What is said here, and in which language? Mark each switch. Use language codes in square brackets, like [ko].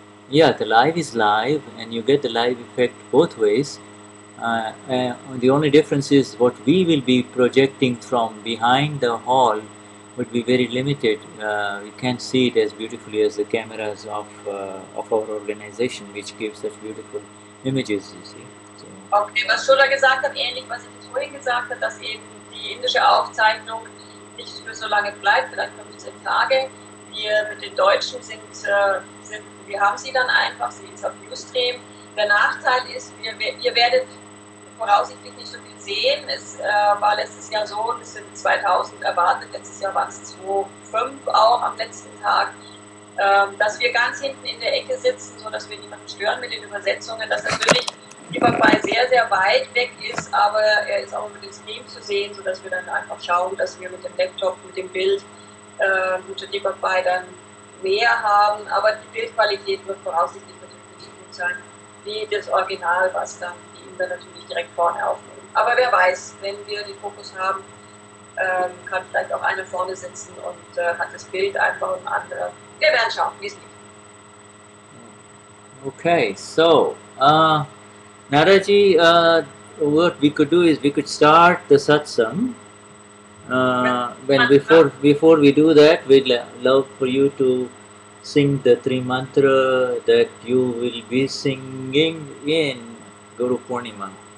[en] Yeah, the live is live, and you get the live effect both ways. The only difference is what we will be projecting from behind the hall would be very limited. We can't see it as beautifully as the cameras of our organization, which gives such beautiful images, you see. So, [de] Okay, was Shuddha gesagt hat, ähnlich was ich jetzt vorhin gesagt habe, dass eben die indische Aufzeichnung nicht für so lange bleibt, vielleicht 15 Tage. Wir mit den Deutschen wir haben sie dann einfach, sie ist auf Ustream. Der Nachteil ist, ihr werdet voraussichtlich nicht so viel sehen. Es war letztes Jahr so, es sind 2000 erwartet, letztes Jahr waren es 2,5 auch am letzten Tag, dass wir ganz hinten in der Ecke sitzen, sodass wir niemanden stören mit den Übersetzungen, dass natürlich Deepak Bhai sehr, sehr weit weg ist, aber er ist auch über den Stream zu sehen, sodass wir dann einfach schauen, dass wir mit dem Laptop, mit dem Bild gute Deepak Bhai dann mehr haben, aber die Bildqualität wird voraussichtlich natürlich nicht so gut sein wie das Original, was dann die Inder natürlich direkt vorne aufnehmen. Aber wer weiß, wenn wir den Fokus haben, kann vielleicht auch einer vorne sitzen und hat das Bild einfach und ein anderer. Wir werden schauen, wie es geht. [en] okay, so Naraji, what we could do is we could start the satsang. When before we do that, we'd love for you to sing the three mantra that you will be singing in Guru Purnima.